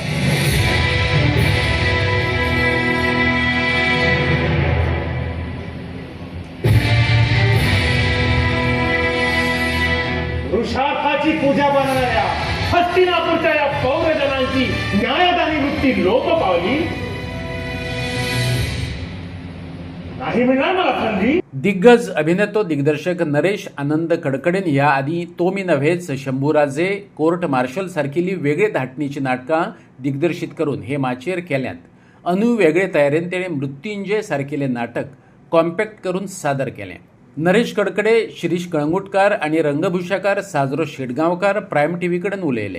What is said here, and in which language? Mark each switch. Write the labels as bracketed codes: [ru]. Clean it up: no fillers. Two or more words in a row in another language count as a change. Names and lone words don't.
[mr] पुरुषार्थाची पूजा बनणाऱ्या हस्तिनापूरच्या या पौरजनांची न्यायदानी वृत्ती लोप पावली नाही मिळणार मला संधी। [kok] दिग्गज अभिनेतो दिग्दर्शक नरेश आनंद कडकडेन ह्या आधी तो मी नव्हेच, शंभूराजे, कोर्ट मार्शल सारखिली वेगळे धाटणीची नाटकां दिग्दर्शित करून हे माचयेर केल्यांत। अनु वेगळे तयारेन तेणे मृत्युंजय सारखिले नाटक कॉम्पॅक्ट करून सादर केलें। नरेश कडकडे, शिरीष कळंगुटकार आणि रंगभूषाकार साजरो शेटगांवकार प्रायम टीव्ही कडेन उलयले।